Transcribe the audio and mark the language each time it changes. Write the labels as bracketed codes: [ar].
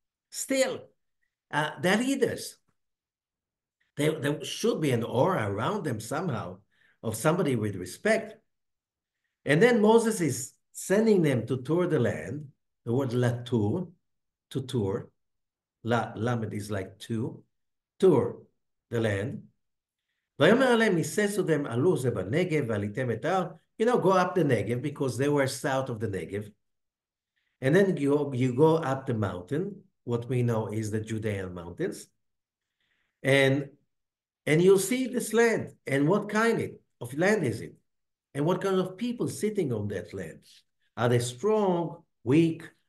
[en] Still, they're leaders. There should be an aura around them somehow of somebody with respect. And then Moses is sending them to tour the land. The word latour, to tour. Lamed is like tour the land. [he] ויאמר עליהם, [en] he says to them, [he] עלו זה בנגב ועליתם את ההר. [en] Go up the Negev because they were south of the Negev. And then you go up the mountain, what we know is the Judean mountains. And you'll see this land. And what kind of land is it? And what kind of people sitting on that land? Are they strong, weak?